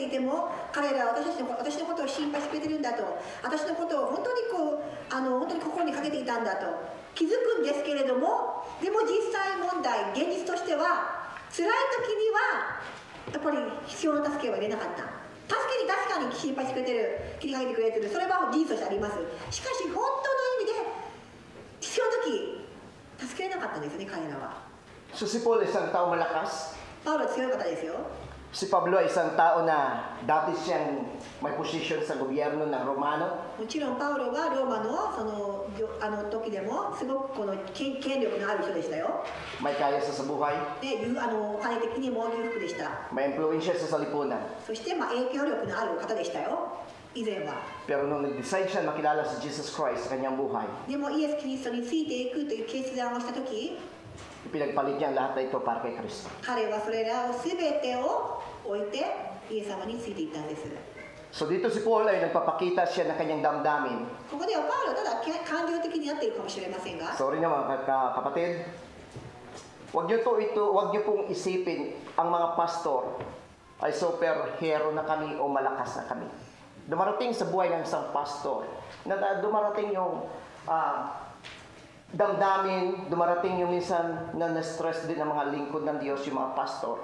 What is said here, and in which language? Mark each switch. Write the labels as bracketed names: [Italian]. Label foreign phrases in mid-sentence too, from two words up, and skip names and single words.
[Japanese] いても彼らは私のことを心配してくれてるんだと私のことを本当に本当に心にかけていたんだと気づくんですけれどもでも実際問題現実としては辛い時にはやっぱり必要な助けは入れなかった助けに確かに心配してくれてる気にかけてくれてるそれは事実としてありますしかし本当の意味で必要な時助けれなかったんですね彼らは [Filipino] So si Paul isang tao malakas. [Japanese] パウロは強い方ですよ [Filipino] Si Pablo ay isang tao na dati siyang may posisyon sa gobyerno ng Romano. [Japanese] もちろんパウロはローマのその時でもすごくこの権力のある人でしたよ。 [Filipino] May kaya sa buhay. [Japanese] で、お金的にも裕福でした。 [Filipino] May impluensya sa lipunan. [Japanese] そして影響力のある方でしたよ。以前は。 [Filipino] Pero nung nag-decide siya makilala si [English] Jesus Christ [Filipino] sa kanyang buhay, [Japanese] でもイエス・キリストについていくという決断をした時 [Filipino] pinagpalit niya ang lahat na ito para kay Kristo. [Japanese] 彼はそれらを全てを置いてイエス様についていったんです。 [Filipino] So dito si Paul ay nagpapakita siya ng kanyang damdamin. [Japanese] ここではパウロただ感情的になっているかもしれませんが [Filipino] Sorry nga mga kapatid. Huwag niyo pong isipin ang mga pastor ay superhero na kami o malakas na kami. Dumarating sa buhay ng isang pastor na dumarating yung damdamin, dumarating yung minsan na na-stress din ng mga lingkod ng Diyos, yung mga pastor.